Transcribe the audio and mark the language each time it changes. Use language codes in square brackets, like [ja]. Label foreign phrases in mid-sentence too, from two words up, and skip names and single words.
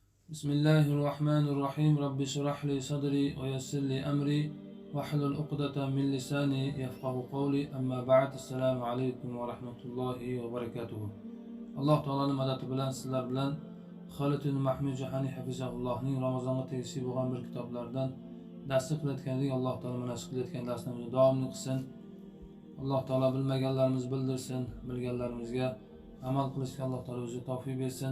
[ar] بسم الله الرحمن الرحيم رب اشرح لي صدري ويسر لي أمري واحلل عقدة من لساني يفقه قولي أما بعد السلام عليكم ورحمة الله وبركاته. [uz] alloh taoloning madadi bilan sizlar bilan Xolid ibn Mahmud Jahani hafizahullohning Ramazonga tegishli bo'lgan bir kitoblardan dars qilayotganlik alloh taolo mana shu qilayotgan darslarimizni davomli qilsin. alloh taolo bilmaganlarimizni bildirsin, bilganlarimizga amal qilishga alloh taolo o'zi tavfiq bersin.